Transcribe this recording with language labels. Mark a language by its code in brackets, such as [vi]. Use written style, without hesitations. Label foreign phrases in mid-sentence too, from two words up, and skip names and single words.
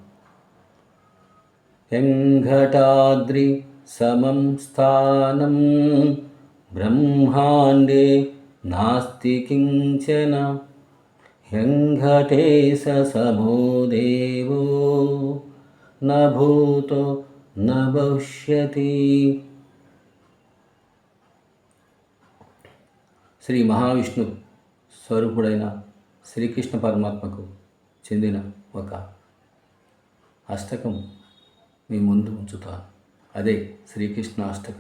[sa] वेंकटाद्रि समं स्थानं ब्रह्मांडे नास्ति किंचन, वेंकटेश समो देवो न भूतो न भविष्यति। [te] శ్రీ మహావిష్ణు స్వరూపుడైన శ్రీకృష్ణ పరమాత్మకు చెందిన ఒక అష్టకం మీ ముందు ఉంచుతాను. అదే శ్రీకృష్ణ అష్టకం.